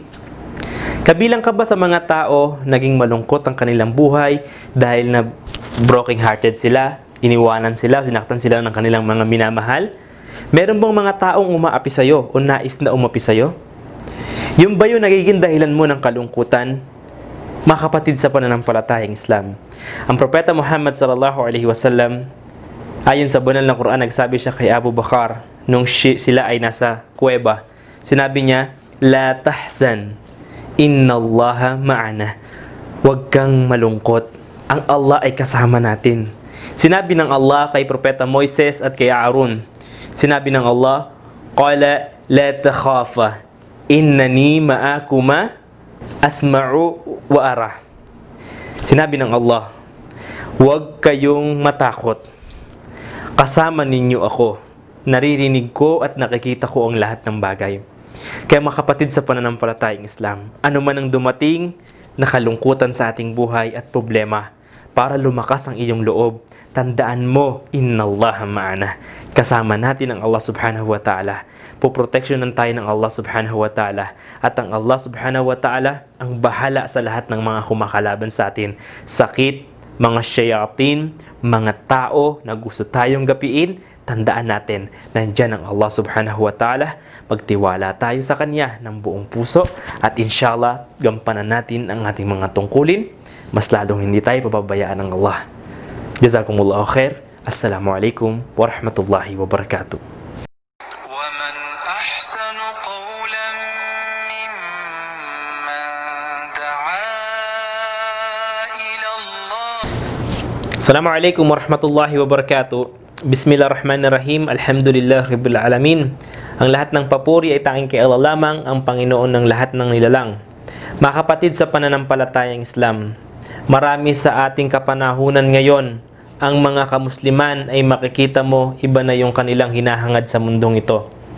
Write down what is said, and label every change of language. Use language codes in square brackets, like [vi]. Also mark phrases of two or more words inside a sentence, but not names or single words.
[tl] Kabilang ka ba sa mga tao naging malungkot ang kanilang buhay dahil na broken-hearted sila, iniwanan sila, sinaktan sila ng kanilang mga minamahal? Meron bang mga taong umaapi sa'yo o nais na umapi sa'yo? Yung ba yung nagiging dahilan mo ng kalungkutan? Mga kapatid sa pananampalatayang Islam, ang Propeta Muhammad [ar] صلى الله عليه وسلم, [tl] ayon sa banal na Quran, nagsabi siya kay Abu Bakar nung sila ay nasa kuweba. Sinabi niya, [ar] "لا تحزن إن الله معنا." [tl] Huwag kang malungkot, ang Allah ay kasama natin. Sinabi ng Allah kay Propeta Moises at kay Aaron, sinabi ng Allah, [ar] "قال لا تخافا إنني معكما أسمع وأرى." [tl] Sinabi ng Allah, huwag kayong matakot. Kasama ninyo ako. Naririnig ko at nakikita ko ang lahat ng bagay. Kaya mga kapatid sa pananampalatayang Islam, ano man ang dumating na kalungkutan sa ating buhay at problema, para lumakas ang iyong loob, tandaan mo, [ar] إن الله معنا. [tl] Kasama natin ang Allah [ar] سبحانه وتعالى. [tl] Poproteksyonan tayo ng Allah [ar] سبحانه وتعالى. [tl] At ang Allah [ar] سبحانه وتعالى [tl] ang bahala sa lahat ng mga kumakalaban sa atin. Sakit, mga shayatin, mga tao na gusto tayong gapiin, tandaan natin, nandyan ang Allah [ar] سبحانه وتعالى. [tl] Magtiwala tayo sa Kanya ng buong puso at inshallah, gampanan natin ang ating mga tungkulin. Mas lalong hindi tayo pababayaan ng Allah. [ar] جزاكم الله خير. السلام عليكم ورحمة الله وبركاته. ومن أحسن قولا ممن دعا إلى الله. السلام عليكم ورحمة الله وبركاته. بسم الله الرحمن الرحيم. الحمد لله رب العالمين. [tl] Ang lahat ng papuri ay tanging kay Allah lamang, ang Panginoon ng lahat ng nilalang. Mga kapatid sa pananampalatayang Islam, marami sa ating kapanahunan ngayon, ang mga kamusliman ay makikita mo iba na yung kanilang hinahangad sa mundong ito.